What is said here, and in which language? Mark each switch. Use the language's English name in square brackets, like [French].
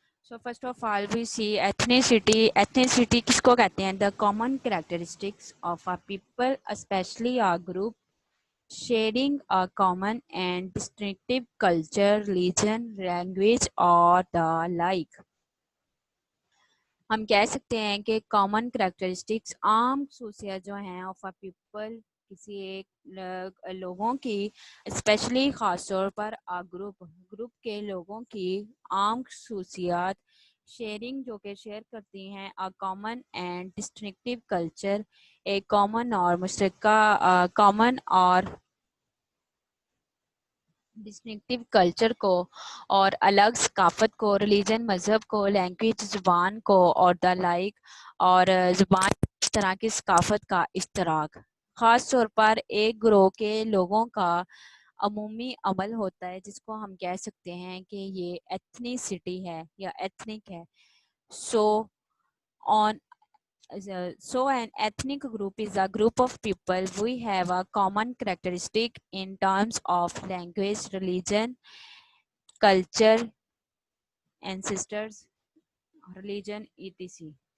[English] So first of all we see ethnicity. Ethnicity [Hindi] किसको कहते हैं? [English] The common characteristics of a people specially a group sharing a common and distinctive culture, religion, language or the like। [Hindi] हम कह सकते हैं कि common characteristics आम खसूसियत जो हैं [English] of a people, [Hindi] किसी एक लोगों की, स्पेशली ख़ास तौर पर आ ग्रुप के लोगों की आम खसूसियात, शेयरिंग जो कि शेयर करती हैं, [English] a common and distinctive culture, [Hindi] एक कॉमन और मुश्तरका कॉमन और डिस्टिंक्टिव कल्चर को और अलग सकाफत को, रिलीजन मज़हब को, लैंग्वेज ज़ुबान को और [English] the like, [Hindi] और ज़ुबान इस तरह की सकाफत का इश्तराक। ख़ास तौर पर एक ग्रोह के लोगों का अमूमी अमल होता है जिसको हम कह सकते हैं कि ये एथनिसिटी है या एथनिक है। [English] So on So an ethnic group is a group of people we have a common characteristic in terms of language, religion, culture, ancestors, religion, etc.